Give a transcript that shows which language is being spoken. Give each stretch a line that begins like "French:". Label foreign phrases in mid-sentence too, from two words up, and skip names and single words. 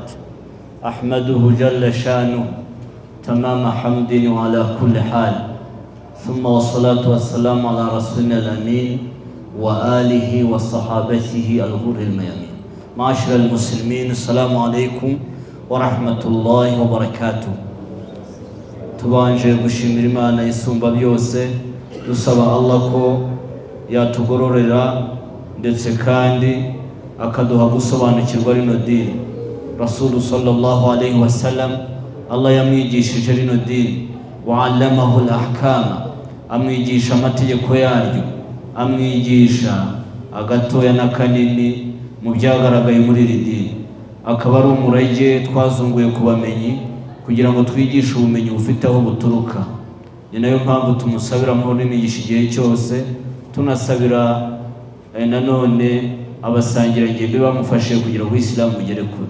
Arabic: أحمده جل شانه تمام حمد وعلى كل حال، ثم والصلاة والسلام على رسولنا الأمين وآله وصحابته الغر الميامين. معاشر المسلمين، السلام عليكم ورحمة الله وبركاته.
Kinyarwanda: tubanje gushimira Imana isumba byose, dusaba Allah ko yatugororera ndetse kandi akaduha gusobanukirwa rino dini.
Arabic: رسول صلى الله عليه وسلم
Kinyarwanda: Allah yamwigishije rino dini,
Arabic: وعلمه الأحكام,
Kinyarwanda: amwigisha amategeko yaryo, amwigisha agatoya n'akanini mu byagaragaye muri iri dini. Akaba ari umurage twazunguye ku bamenyi kugira ngo twigishe ubumenyi bufite aho buturuka. Ni nayo mpamvu tumusabira amahoro n'imigisha igihe cyose, tunasabira nanone abasangirangendo bamufashije kugira ngo Islam ugere kure.